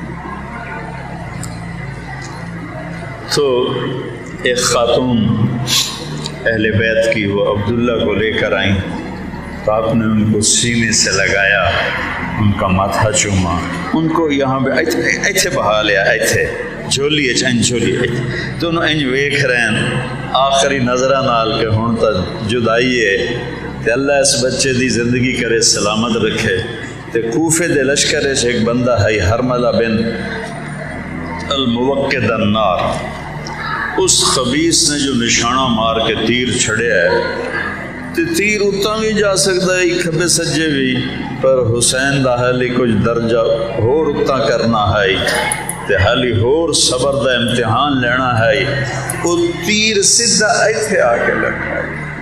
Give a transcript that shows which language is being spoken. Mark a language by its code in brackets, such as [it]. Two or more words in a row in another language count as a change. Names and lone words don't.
[ur] تو ایک خاتون اہل بیت کی، وہ عبداللہ کو لے کر آئیں، تو آپ نے ان کو سینے سے لگایا، ان کا ماتھا چوما، ان کو یہاں پہ [pa] ایتھے بہا لیا، ایتھے جھولی جھولی تو انہوں انج ویکھ رہے ہیں آخری نظرہ نال کہ ہن تا جدائی ہے تے اللہ اس بچے دی زندگی کرے سلامت رکھے تے کوفے دے لشکر وچ ایک بندہ ہے حرملہ بن الموقد النار، اس خبیث نے جو نشانہ مار کے تیر چھڑیا ہے تے تیر اتنا بھی جا سکتا ہے کھبے سجے بھی، پر حسین دا حالی کچھ درجہ ہور اتنا کرنا ہے تے حالی ہور صبر دا امتحان لینا ہے، وہ تیر سدھا ایتھے آ کے لگا ہے۔